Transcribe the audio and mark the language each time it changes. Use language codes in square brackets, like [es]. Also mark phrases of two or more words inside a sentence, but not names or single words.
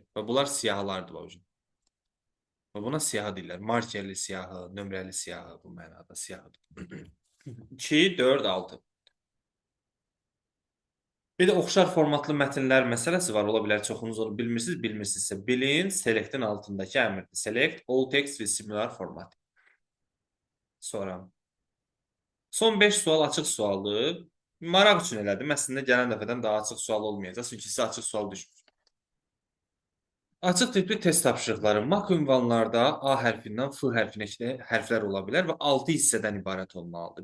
[az] Və bunlar siyahılardır. Və buna siyahı deyirlər. Markerli siyahı, nömrəli siyahı, bu mənada siyahıdır. 2, 4, 6. Bir də oxşar formatlı mətnlər məsələsi var. Ola bilər çoxunuz onu bilmirsiniz, bilmirsinizsə bilin. Select-in altındakı əmrdir. [en] Select all text with similar format. [az] Sonra. Son 5 sual açıq sualdır. Maraq üçün elədim. Əslində gələn dəfədən daha açıq sual olmayacaq. Çünki sizə açıq sual düşmür. Açıq tipli test tapşırıqları. Mak ünvanlarda A hərfindən F hərfinə hərflər ola bilər və 6 hissədən ibarət olmalıdır.